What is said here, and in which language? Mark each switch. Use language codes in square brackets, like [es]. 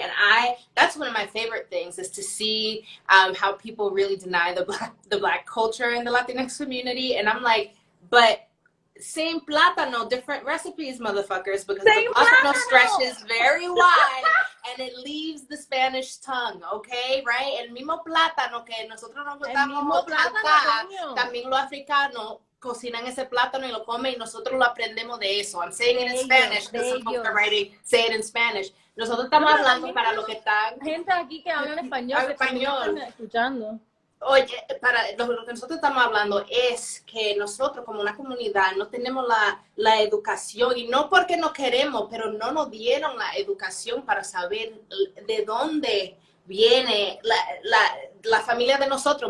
[en] And that's one of my favorite things, is to see how people really deny the black culture in the Latinx community. And I'm like, but same plátano, different recipes, motherfuckers, because the plátano stretches very wide and it leaves the Spanish tongue, okay? Right? [es] El mismo plátano que nosotros nos gustamos acá, también los africanos cocinan ese plátano y lo comen, y nosotros lo aprendemos de eso. [en] I'm saying it in Spanish because some folks are writing, say it in Spanish. [es] Nosotros estamos hablando para lo que están... Gente aquí que hablan español, que también están escuchando. Oye, para lo que nosotros estamos hablando es que nosotros como una comunidad no tenemos la educación, y no porque no queremos, pero no nos dieron la educación para saber de dónde viene la familia de nosotros.